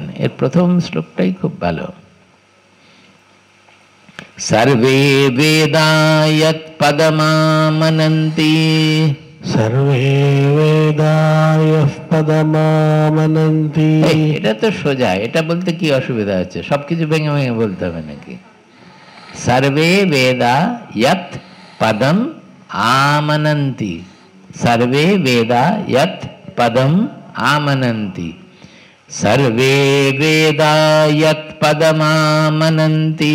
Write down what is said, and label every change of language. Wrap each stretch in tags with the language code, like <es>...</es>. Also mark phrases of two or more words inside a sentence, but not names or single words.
<bn>এর প্রথম শ্লোকটাই খুব ভালো।</bn> <sa>সর্বে বেদা যৎ পদমামনন্তি, সর্বে বেদা যৎ পদমামনন্তি।</sa> <bn>এটা তো সোজা, এটা বলতে কি অসুবিধা আছে? সবকিছু ভেঙে ভেঙে বলতে হবে নাকি?</bn> <sa>সর্বে বেদা যৎ পদম আমনন্তি, সর্বে বেদা যৎ পদম আমনন্তি, সর্বে বেদা যৎ পদমামনন্তি,</sa>